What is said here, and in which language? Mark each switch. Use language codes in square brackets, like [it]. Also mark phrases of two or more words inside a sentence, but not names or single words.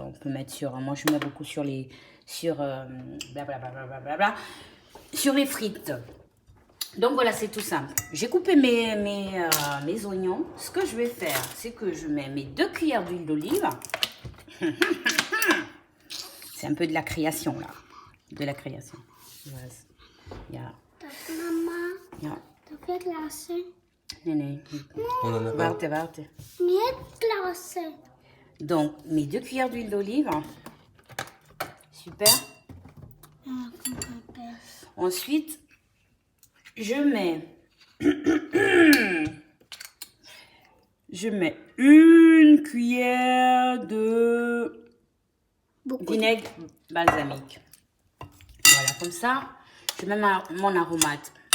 [fr] On peut mettre sur, moi je mets beaucoup sur blablabla, sur les frites. Donc voilà, c'est tout simple. J'ai coupé mes oignons. Ce que je vais faire, c'est que je mets mes 2 cuillères d'huile d'olive. C'est un peu de la création là, de la création. Voilà. [de] Ja. Mama, Ja. darf ich lassen? Nee. [fr] On en a pas. [de] Warte. Nicht lassen. [fr] Donc, mes 2 cuillères d'huile d'olive. Super. [de] Ja, komm, Papa. [fr] Ensuite, je mets... je mets 1 cuillère de vinaigre balsamique. Voilà, comme ça, je mets mon aromate.